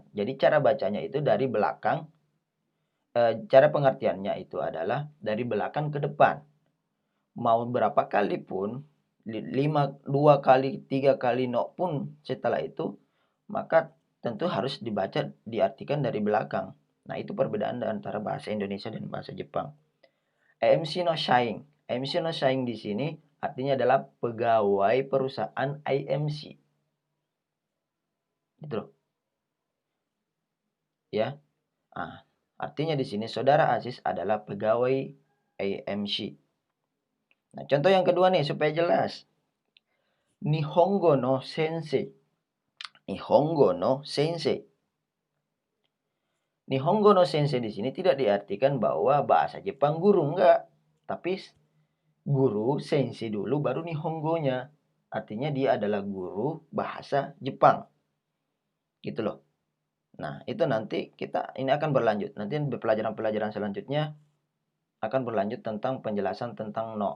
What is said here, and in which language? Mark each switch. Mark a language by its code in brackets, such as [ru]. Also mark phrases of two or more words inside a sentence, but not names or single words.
[id] Jadi cara bacanya itu dari belakang, cara pengertiannya itu adalah dari belakang ke depan. Mau berapa kali pun, 2 kali, 3 kali no pun setelah itu, maka tentu harus dibaca, diartikan dari belakang. Nah, itu perbedaan antara bahasa Indonesia dan bahasa Jepang. [ja] IMC no shine. IMC no shine [id] di sini artinya adalah pegawai perusahaan IMC. Gitu loh. Ya. Nah, artinya di sini saudara Aziz adalah pegawai IMC. Nah, contoh yang kedua nih supaya jelas. [ja] 日本語の先生。日本語の先生. 日本語の先生 [id] di sini tidak diartikan bahwa bahasa Jepang guru, enggak. Tapi guru sensei dulu baru nihongonya. Artinya dia adalah guru bahasa Jepang. Gitu loh. Nah, itu nanti ini akan berlanjut. Nanti pelajaran-pelajaran selanjutnya akan berlanjut tentang penjelasan tentang no.